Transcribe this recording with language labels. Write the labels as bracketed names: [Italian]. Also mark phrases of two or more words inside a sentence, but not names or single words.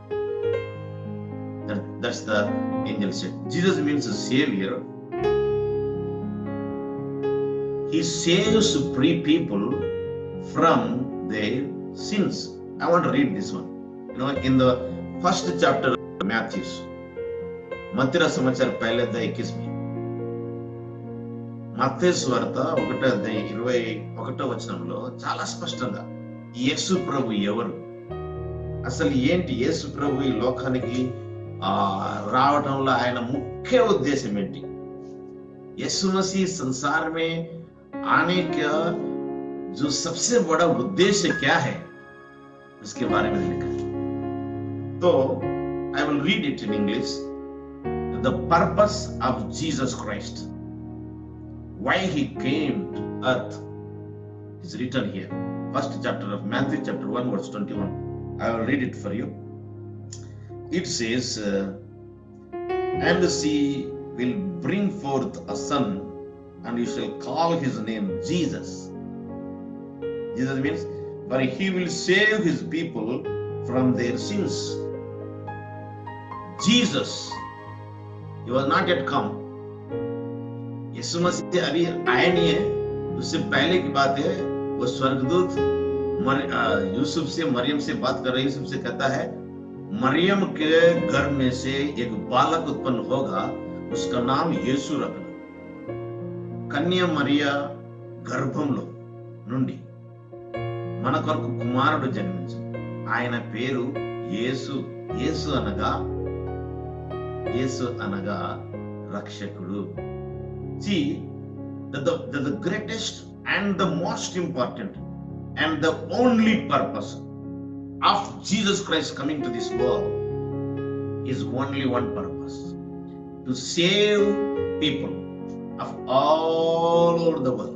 [English] That's the angel said. Jesus means a Savior. He saves free people from their sins. I want to read this one. In the first chapter of Matthew, [Telugu] మత్తయి సమాచార [Hindi] పहले अध्याय 21 में, [Telugu] మత్తయి సువార్త 1వ అధ్యాయం 21వ వచనంలో చాలా స్పష్టంగా యేసు ప్రభు ఎవరు, అసలు ఏంటి యేసు ప్రభు ఈ లోకానికి రావటంలో ఆయన ముఖ్య उद्देश्य ఏంటి, [Hindi] यीशु मसीह संसार में आने का जो सबसे बड़ा उद्देश्य क्या है, उसके बारे में लिखा है. [English] तो I will read it in English. The purpose of Jesus Christ, why he came to earth, is written here. First chapter of Matthew, chapter 1, verse 21. I will read it for you. It says, and she will bring forth a son, and you shall call his name Jesus. Jesus means, for he will save his people from their sins. Jesus, he was not yet come. [Hindi] यीशु मसीह अभी आए नहीं है. उससे पहले की बात है, वो स्वर्गदूत यूसुफ से, मरियम से बात कर रहे. यूसुफ से कहता है, मरियम के गर्भ में से एक बालक उत्पन्न होगा, उसका नाम యేసు రఖను. [Telugu] కన్య మరియ గర్భంలో నుండి మన కొరకు కుమారుడు జన్మించు, ఆయన పేరు యేసు. యేసు అనగా రక్షకుడు. [English] See, the greatest and the most important and the only purpose of Jesus Christ coming to this world is only one purpose: to save people of all over the world.